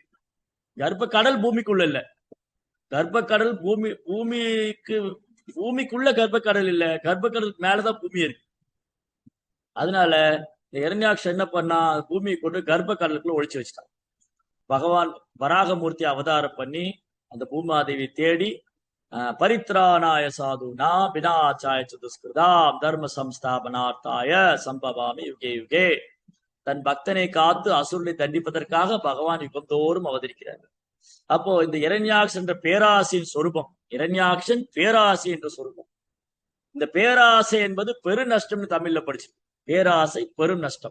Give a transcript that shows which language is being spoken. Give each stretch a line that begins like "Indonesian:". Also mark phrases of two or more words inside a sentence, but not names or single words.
Tamil: கர்ப்ப கடல் பூமிக்குள்ள இல்ல, கர்ப்ப கடல் பூமிக்குள்ள கர்ப்ப கடல் இல்ல, கர்ப்ப கடலுக்கு மேலதான் பூமி இருக்கு. அதனால இந்த இரண்யாக்ஷன் என்ன பண்ணா, பூமியை கொண்டு கர்ப்ப கடலுக்குள்ள ஒழிச்சு வச்சிட்டான். பகவான் வராகமூர்த்தி அவதாரம் பண்ணி அந்த பூமாதேவி தேடி
Sanskrit: परित्राणाय साधूना विनाशाय चदुष्कृताम् धर्म संस्थापनार्थाय सम्भवामि युगे युगे.
Tamil: தன் பக்தனை காத்து அசுரனை தண்டிப்பதற்காக பகவான் யுகந்தோறும் அவதரிக்கிறார். அப்போ இந்த இரண்யாக்ஷன் என்ற பேராசையின் சொரூபம், இரண்யாக்ஷன் பேராசை என்ற சொரூபம். இந்த பேராசை என்பது பெரு நஷ்டம்னு தமிழ்ல படிச்சு, பேராசை பெரும் நஷ்டம்.